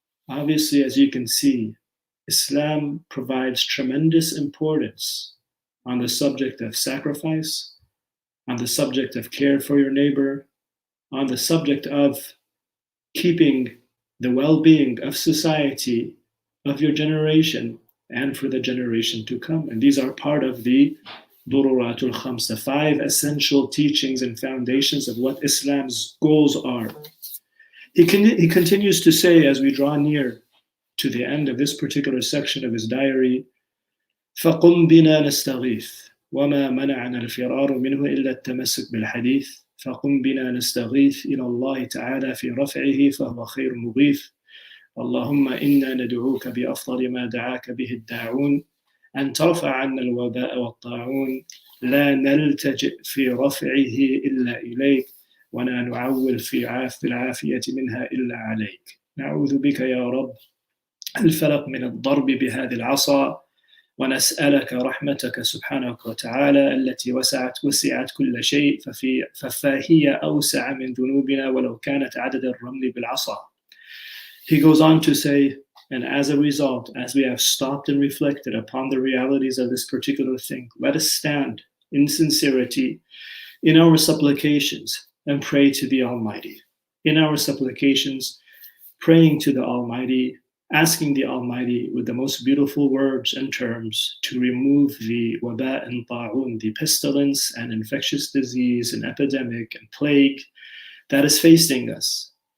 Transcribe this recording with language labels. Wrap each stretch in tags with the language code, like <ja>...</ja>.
<en>Obviously, as you can see, Islam provides tremendous importance on the subject of sacrifice, on the subject of care for your neighbor, on the subject of keeping the well-being of society, of your generation, and for the generation to come. And these are part of the Dururatul Khams, the 5 essential teachings and foundations of what Islam's goals are. He continues to say, as we draw near to the end of this particular section of his diary,</en> <ar>فَقُمْ بِنَا نَسْتَغِيث وَمَا مَنَعَنَا الْفِرَارُ مِنْهُ إِلَّا التَّمَسُّكْ بِالْحَدِيثِ فَقُمْ بِنَا نَسْتَغِيث إِلَى اللَّهِ تَعَالَى فِي رَفْعِهِ فَهُوَ خَيْرٌ مُغِيثٌ اللهم إنا ندعوك بأفضل ما دعاك به الداعون أن ترفع عنا الوباء والطاعون لا نلتجئ في رفعه إلا إليك ولا نعول في العافية منها إلا عليك نعوذ بك يا رب الفلق من الضرب بهذه العصا ونسألك رحمتك سبحانك وتعالى التي وسعت كل شيء فهي أوسع من ذنوبنا ولو كانت عدد الرمل بالعصا.</ar> <en>He goes on to say, and as a result, as we have stopped and reflected upon the realities of this particular thing, let us stand in sincerity in our supplications and pray to the Almighty. In our supplications, praying to the Almighty, asking the Almighty with the most beautiful words and terms to remove the waba and ta'un, the pestilence and infectious disease and epidemic and plague that is facing us.</en>